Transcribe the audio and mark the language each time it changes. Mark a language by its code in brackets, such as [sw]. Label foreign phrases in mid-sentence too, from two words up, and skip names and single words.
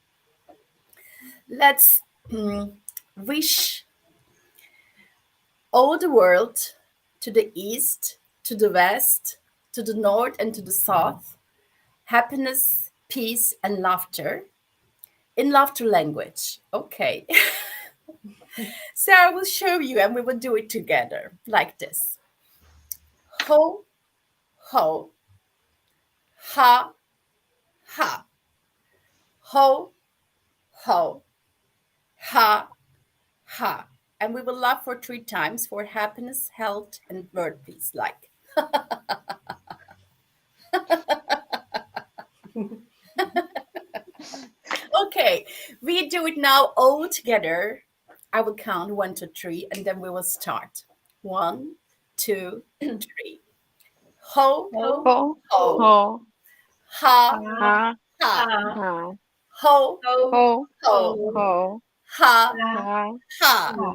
[en] Let's wish all the world, to the east, to the west, to the north, and to the south, happiness, peace, and laughter in laughter language. Okay. So I will show you, and we will do it together like this. Ho, ho. Ha, ha. Ho, ho. Ha, ha. And we will laugh for 3 times for happiness, health, and world peace. Like. Okay, we do it now all together. I will count 1 to 3, and then we will start. 1, 2, 3. Ho, ho, ho, ho. Ha, ha, ha. Ho, ho, ho, ho. Ha, ha, ha.